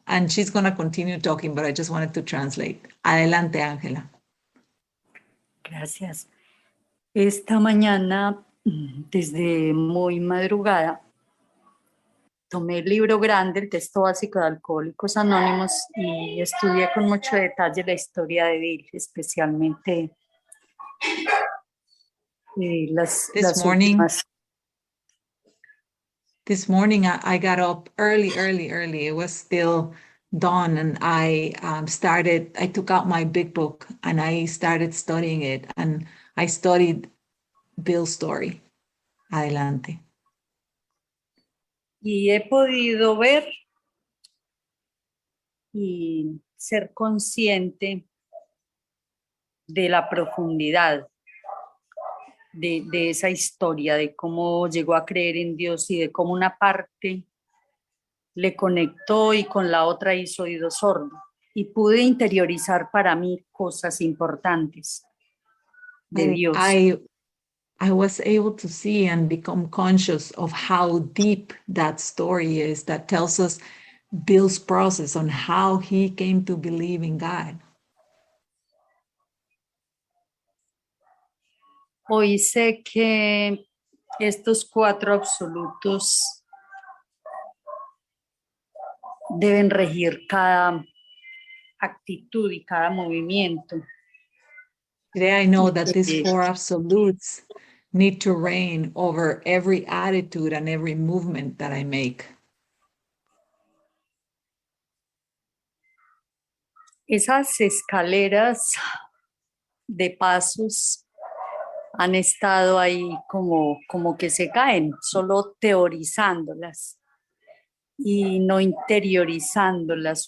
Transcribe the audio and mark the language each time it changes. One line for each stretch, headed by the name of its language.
English: And she's going to continue talking, but I just wanted to translate.
Spanish: Adelante, Ángela. Gracias. Esta mañana, desde muy madrugada, tomé el libro grande, el texto básico de Alcohólicos Anónimos, y estudié con mucho detalle la historia de Bill, especialmente las últimas.
English: This morning I got up early. It was still dawn, and I took out my big book and I started studying it, and I studied Bill's story.
Spanish: Adelante. Y he podido ver y ser consciente de la profundidad de esa historia, de cómo llegó a creer en Dios y de cómo una parte le conectó y con la otra hizo oído sordo. Y pude interiorizar para mí cosas importantes de Dios.
English: I was able to see and become conscious of how deep that story is that tells us Bill's process on how he came to believe in God.
Spanish: Hoy sé que estos cuatro absolutos deben regir cada actitud y cada movimiento.
English: Today I know that these four absolutes need to reign over every attitude and every movement that I make.
Spanish: Esas escaleras de pasos han estado ahí como que se caen, solo teorizándolas y no interiorizándolas.